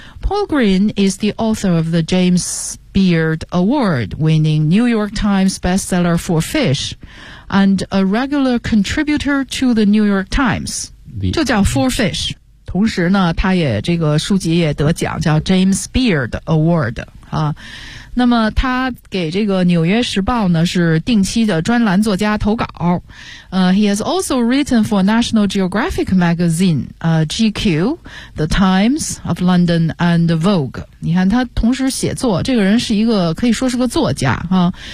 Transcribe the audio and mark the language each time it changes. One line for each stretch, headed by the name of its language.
English: Paul Green is the author of the James Beard Award winning New York Times bestseller for Fish and a regular contributor to the New York Times，
Chinese: 就叫
English: Four Fish。
Chinese: 同时呢他也这个书籍也得奖，叫 James Beard Award 啊。那么他给这个纽约时报呢是定期的专栏作家投稿。
English: He has also written for National Geographic Magazine, GQ, The Times of London and Vogue.
Chinese: 你看他同时写作，这个人是一个可以说是个作家啊。